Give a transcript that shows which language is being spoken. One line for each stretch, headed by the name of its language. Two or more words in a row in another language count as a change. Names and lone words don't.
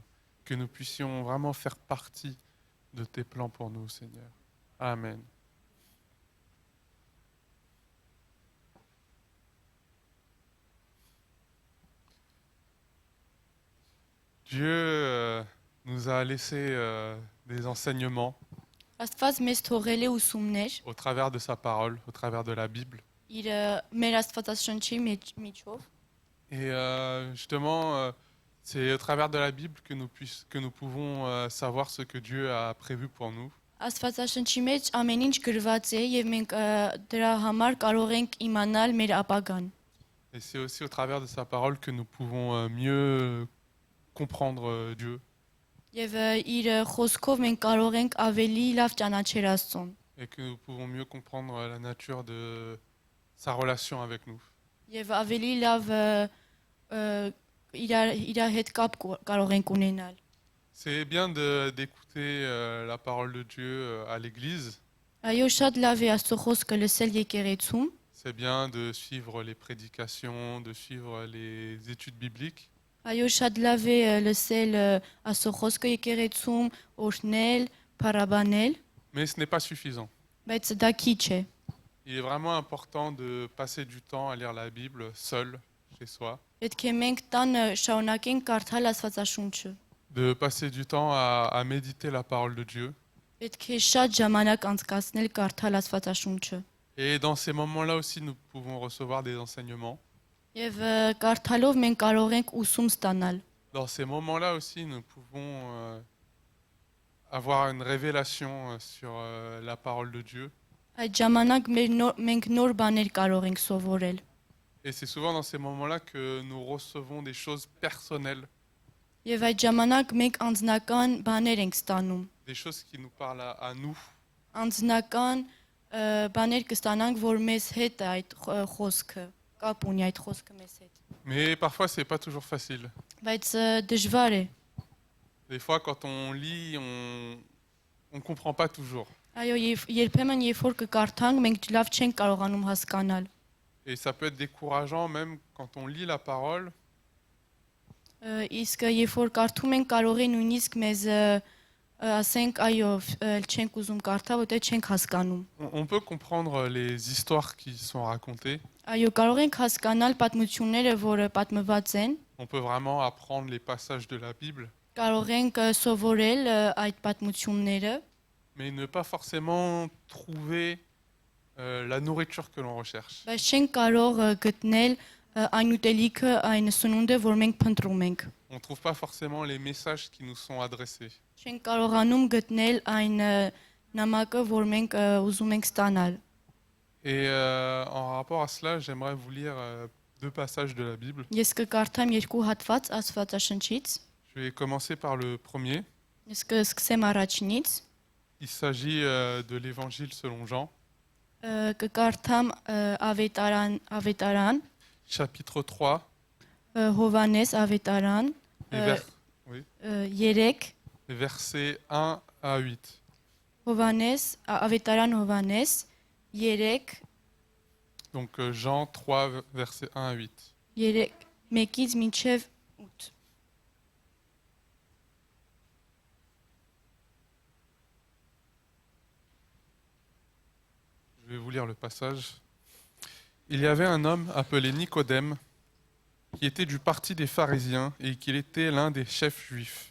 French: Que nous puissions vraiment faire partie de tes plans pour nous, Seigneur. Amen. Dieu nous a laissé des enseignements
Armenian: Աստված մեզ թողել է ուսումներ
French: au travers de sa parole, au travers de la Bible.
Armenian: իր մեր Աստվածաշնչի միջով
French: Et justement, c'est au travers de la Bible que nous pouvons savoir ce que Dieu a prévu pour nous.
Armenian: Աստվածաշնչի մեջ ամեն ինչ գրված է եւ մենք դրա համար կարող ենք իմանալ մեր ապագան։
French: Et c'est aussi au travers de sa parole que nous pouvons mieux comprendre Dieu
Armenian: Եվ իր խոսքով մենք կարող ենք ավելի լավ ճանաչել Աստծուն
French: et que nous pouvons mieux comprendre la nature de sa relation avec nous.
Armenian: եւ ավելի լավ իր հետ կապ կարող ենք ունենալ։
French: C'est bien d'écouter la parole de Dieu à l'église.
Armenian: Այո, շատ լավ է Աստծո խոսքը լսել եկեղեցում,
French: C'est bien de suivre les prédications, de suivre les études bibliques.
Armenian: այո, շատ լավ է լսել Աստծո խոսքը եկեղեցում, օրհնել, փառաբանել,
French: Mais ce n'est pas suffisant.
Armenian: բայց դա քիչ է։
French: Il est vraiment important de passer du temps à lire la Bible seul, chez soi,
Armenian: Պետք է մենք տանը շարունակենք կարդալ Աստվածաշունչը։
French: de passer du temps à méditer la parole de Dieu.
Armenian: Պետք է շատ ժամանակ անցկացնել կարդալ Աստվածաշունչը։
French: Et dans ces moments-là aussi, nous pouvons recevoir des enseignements.
Armenian: Եվ կարդալով մենք կարող ենք ուսում ստանալ։
French: Dans ces moments-là aussi, nous pouvons avoir une révélation sur la parole de Dieu.
Armenian: Այդ ժամանակ մենք նոր բաներ կարող ենք սովորել։
French: Et c'est souvent dans ces moments-là que nous recevons des choses personnelles,
Armenian: Եվ այդ ժամանակ մենք անձնական բաներ ենք ստանում։
French: des choses qui nous parlent à nous.
Armenian: Անձնական բաներ կստանանք, որ մեզ հետ է այդ խոսքը, կապ ունի այդ խոսքը մեզ հետ։
French: Mais parfois, c'est pas toujours facile.
Armenian: Բայց դժվար է։
French: Des fois, quand on lit, on comprend pas toujours.
Armenian: Այո, երբեմն երբ որ կկարդանք, մենք լավ չենք կարողանում հասկանալ։
French: Et ça peut être décourageant même quand on lit la parole.
Armenian: Իսկ երբ որ կարդում ենք, կարող է նույնիսկ մեզ ասենք, այո, չենք ուզում կարդալ, որտեղ չենք հասկանում։
French: On peut comprendre les histoires qui sont racontées.
Armenian: Այո, կարող ենք հասկանալ պատմությունները, որը պատմված են,
French: On peut vraiment apprendre les passages de la Bible,
Armenian: կարող ենք սովորել այդ պատմությունները,
French: mais ne pas forcément trouver la nourriture que l'on recherche.
Armenian: բայց չենք կարող գտնել այն ուտելիքը, այն սնունդը, որ մենք փնտրում ենք։
French: On ne trouve pas forcément les messages qui nous sont adressés.
Armenian: Չենք կարողանում գտնել այն նամակը, որ մենք ուզում ենք ստանալ։
French: Et en rapport à cela, j'aimerais vous lire deux passages de la Bible.
Armenian: Ես կկարդամ երկու հատված Աստվածաշնչից։
French: Je vais commencer par le premier.
Armenian: Ես կսկսեմ առաջինից։
French: Il s'agit de l'évangile selon Jean,
Armenian: Կկարդամ ավետարան,
French: chapitre 3,
Armenian: Հովանես ավետարան,
French: oui, 3, les versets 1 à 8.
Armenian: Հովանես, ավետարան Հովանես, 3,
French: Donc Jean 3, versets 1 à 8.
Armenian: 3, 1-ից մինչև 8։
French: Je vais vous lire le passage. Il y avait un homme appelé Nicodème qui était du parti des pharisiens et qui était l'un des chefs juifs.